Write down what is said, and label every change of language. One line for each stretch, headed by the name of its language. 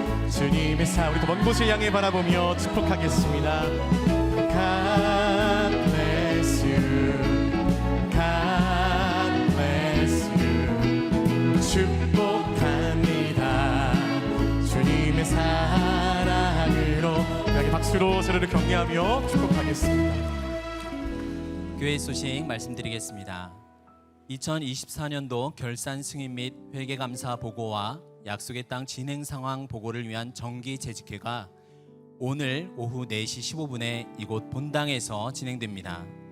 Korean: 주님의 우리 또 먼 곳을 향해 바라보며 축복하겠습니다.
English: God bless you, God bless you.
Korean: 축복합니다. 주님의 사랑으로 여기 박수로 서로를 격려하며 축복하겠습니다. 교회 소식 말씀드리겠습니다. 2024년도 결산 승인 및 회계감사 보고와 약속의 땅 진행 상황 보고를 위한 정기 재직회가 오늘 오후 4시 15분에 이곳 본당에서 진행됩니다.